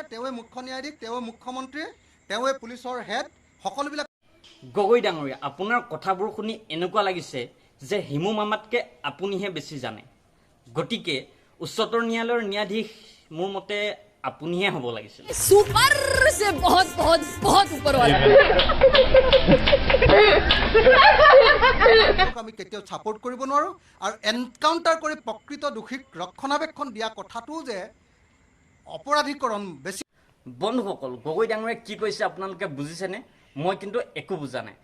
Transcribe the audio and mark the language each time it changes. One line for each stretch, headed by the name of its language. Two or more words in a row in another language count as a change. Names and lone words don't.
Assamese: তেওঁৱে মুখ্য ন্যায়াধীশ, তেওঁৱে মুখ্যমন্ত্ৰী, তেওঁৱে পুলিচৰ হেড, সকলোবিলাক। গগৈ ডাঙৰীয়া, আপোনাৰ কথাবোৰ শুনি এনেকুৱা লাগিছে যে হিমু মামাতকৈ আপুনিহে বেছি জানে। গতিকে উচ্চতৰ ন্যায়ালয়ৰ ন্যায়াধীশ মোৰ মতে আপুনিহে হ'ব লাগিছিল।
Hindi: सुपर से बहुत बहुत बहुत ऊपर वाला।
Assamese: আমি কেতিয়াও ছাপোৰ্ট কৰিব নোৱাৰোঁ আৰু এনকাউণ্টাৰ কৰি প্ৰকৃত দোষীক ৰক্ষণাবেক্ষণ দিয়া কথাটো যে অপৰাধীকৰণ বেছি। বন্ধুসকল, গগৈ ডাঙৰীয়াই কি কৈছে আপোনালোকে বুজিছেনে? মই কিন্তু একো বুজা নাই।